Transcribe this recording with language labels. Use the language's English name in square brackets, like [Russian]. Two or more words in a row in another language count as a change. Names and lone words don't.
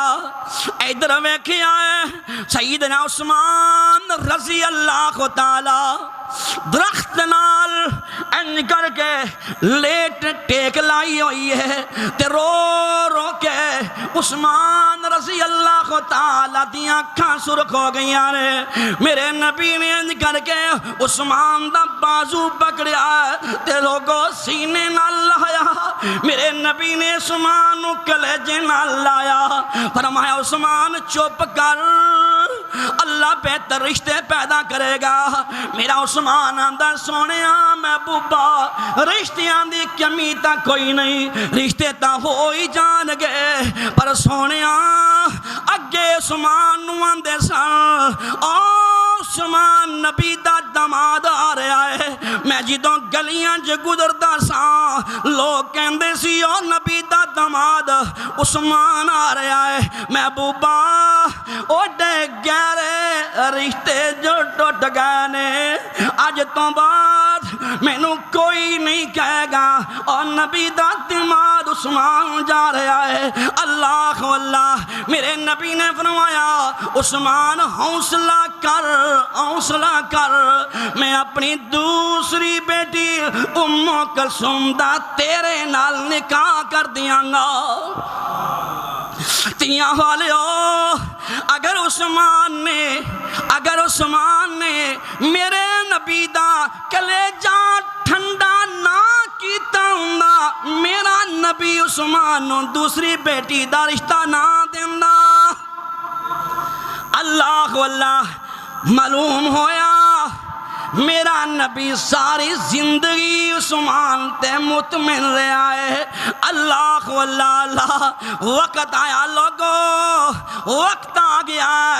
[Punjabi] ادھر ویکھیا ہے سیدنا عثمان [Arabic] رضی اللہ تعالی [Punjabi] درخت نال ان کر کے لیٹ ٹیک لائی ہوئی ہے تے رو رو کے عثمان [Arabic] رضی اللہ تعالی [Punjabi] دیاں اکھاں سرخ ہو گئیاں نے۔ میرے نبی نے ان کر کے عثمان دا بازو پکڑیا تے لوگو سینے نال لایا۔ میرے نبی نے عثمان نو کلیجے نال لایا، فرمایا عثمان چپ کر، اللہ بہتر رشتے پیدا کرے گا۔ میرا عثمان آندہ سونیا محبوبہ رشتیاں دی کمی تا کوئی نہیں، رشتے تا ہو ہی جان گے، پر سونیا اگے عثمان نو آندے سن عثمان نبی دا دماد آ رہا ہے۔ میں جدوں گلیاں جو گزردا سا لوگ کہندے سی او نبی دا دماد عثمان آ رہا ہے۔ محبوبہ اوڈے گہرے رشتے جو ٹوٹ گئے نے، اج تو بعد مینوں کوئی نہیں کہے گا اور نبی دا دماد عثمان جا رہا ہے۔ اللہ اللہ میرے نبی نے فرمایا عثمان حوصلہ کر، حوصلہ کر، میں اپنی دوسری بیٹی ام کلثوم دا تیرے نال نکاح کر دیاں گا۔ تیاں والیو اگر عثمان نے میرے نبی دا کلیجہ ٹھنڈا نہ کیتا ہوندا، میرا نبی عثمان نو دوسری بیٹی دا رشتہ نہ دیندا۔ اللہ اللہ معلوم ہویا میرا نبی ساری زندگی عثمان تے مطمئن رہا ہے. اللہ اللہ وقت آیا لوگو، وقت آ گیا ہے.